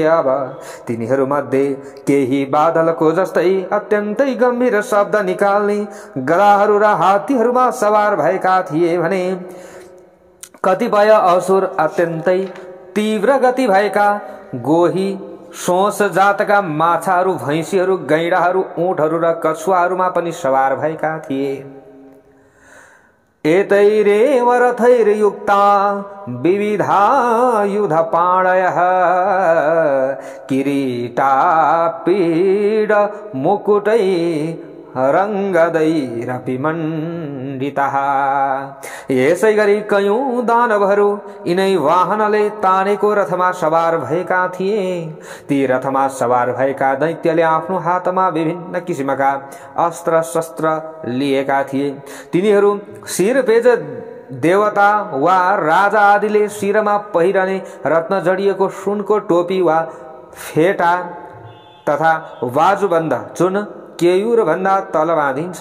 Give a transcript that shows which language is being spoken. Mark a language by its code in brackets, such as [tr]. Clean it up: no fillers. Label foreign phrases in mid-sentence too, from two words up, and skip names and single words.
[ne] अब तिनीहरू मध्ये केही बादलको जस्तै अत्यन्तै गम्भीर शब्द निकाल्ने गधाहरू र हात्तीहरूमा सवार भएका थिए भने कतिपय असुर अत्यन्तै तीव्र गति भएका गोही सोस जातका माछाहरू, भैँसीहरू, गैंडाहरू, ऊँटहरू र कछुवाहरूमा पनि सवार भएका थिए। [sa] एतैरेव रथैर्युक्ता विविधा युधपाणयः किरीटापीड मुकुटै रङ्गदैरपि मण्डितः। [ne] यसै गरी कयौं दानवहरू यिनै वाहनले तानेको रथमा सवार भएका थिए। ती रथमा सवार भएका दैत्यले आफ्नो हातमा विभिन्न किसिमका अस्त्र शस्त्र लिएका थिए। तिनीहरू शिरपेज देवता वा राजा आदिले शिरमा पहिरने रत्न जडिएको सुनको टोपी वा फेटा तथा बाजुबन्द जुन केयूर भन्दा तल बाँधिन्छ।